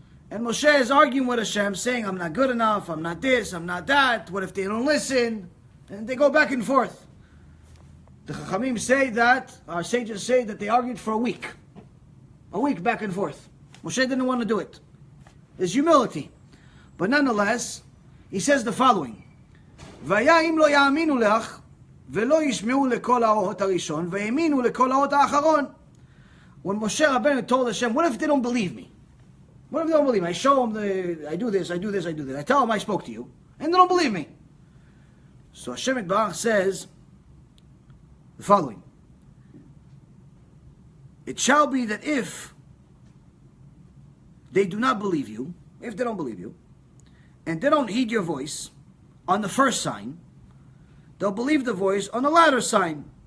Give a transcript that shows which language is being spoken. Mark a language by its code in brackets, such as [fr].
[en] And Moshe is arguing with Hashem, saying, I'm not good enough, I'm not this, I'm not that, what if they don't listen? And they go back and forth. The Chachamim say that, our sages say that they argued for a week back and forth. Moshe didn't want to do it. There's humility. But nonetheless, he says the following, [he] והיה אם לא יאמינו לך, ולא ישמעו לכל האות הראשון, והאמינו לכל האות האחרון. [en] When Moshe Rabbeinu told Hashem, what if they don't believe me? What if they don't believe me? I show them, I do this, I do this, I do this. I tell them I spoke to you, and they don't believe me. So Hashem Yitbarach says the following, it shall be that if they do not believe you, if they don't believe you, and they don't heed your voice on the first sign, they'll believe the voice on the latter sign.